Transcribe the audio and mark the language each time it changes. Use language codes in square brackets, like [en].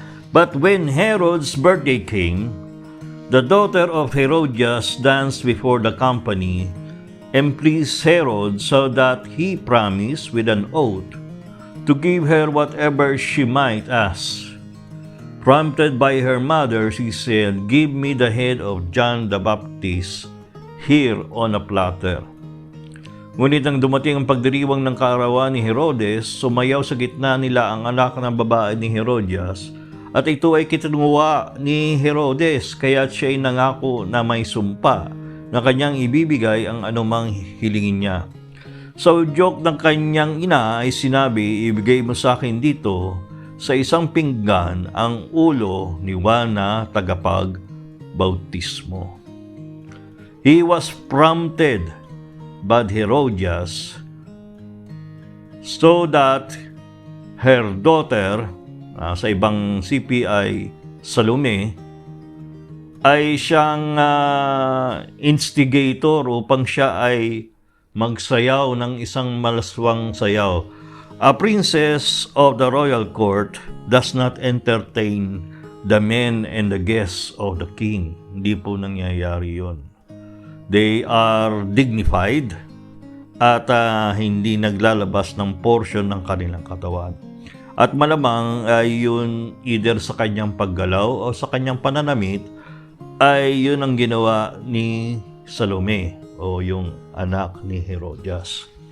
[en] But when Herod's birthday came, the daughter of Herodias danced before the company and pleased Herod so that he promised with an oath to give her whatever she might ask. Prompted by her mother, she said, "Give me the head of John the Baptist here on a platter." [tl] Ngunit nang dumating ang pagdiriwang ng kaarawan ni Herodes, sumayaw sa gitna nila ang anak ng babae ni Herodias, at ito ay kinuha ni Herodes, kaya siya ay nangako na may sumpa na kanyang ibibigay ang anumang hilingin niya. Sa udyok ng kanyang ina ay sinabi, ibigay mo sa akin dito sa isang pinggan ang ulo ni Juan na tagapagbautismo. [en] He was prompted by Herodias so that her daughter, [tl] sa ibang CPI, Salome, ay siyang instigator upang siya ay magsayaw ng isang malaswang sayaw. [en] A princess of the royal court does not entertain the men and the guests of the king. [tl] Hindi po nangyayari yon. [en] They are dignified [tl] at hindi naglalabas ng portion ng kanilang katawan. At malamang ay yun either sa kanyang paggalaw o sa kanyang pananamit ay yun ang ginawa ni Salome o yung anak ni Herodias.